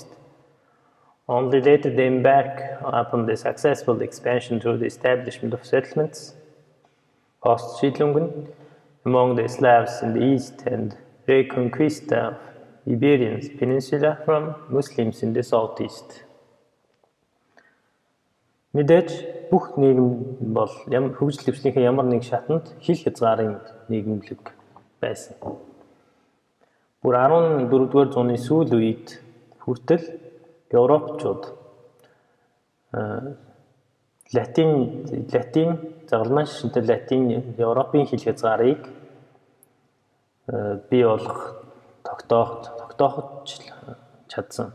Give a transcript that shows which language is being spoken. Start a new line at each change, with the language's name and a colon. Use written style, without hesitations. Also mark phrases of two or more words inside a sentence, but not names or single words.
English: Only later they embarked upon the successful expansion through the establishment of settlements, post-Siedlungen, among the Slavs in the east and reconquista of Iberian Peninsula from Muslims in the southeast.
Mongolian: Мэдээж бүх нийгэм бол хөгжил өвчлийнхээ ямар нэг шатанд хил хязгаарын нийгэмлэг байсан. Бүр 14-р зууны сүүл үед хүртэл Европчууд латин загалмай шашинтай латин Европын хил хязгаарыг бий болгох тогтооход чадсан.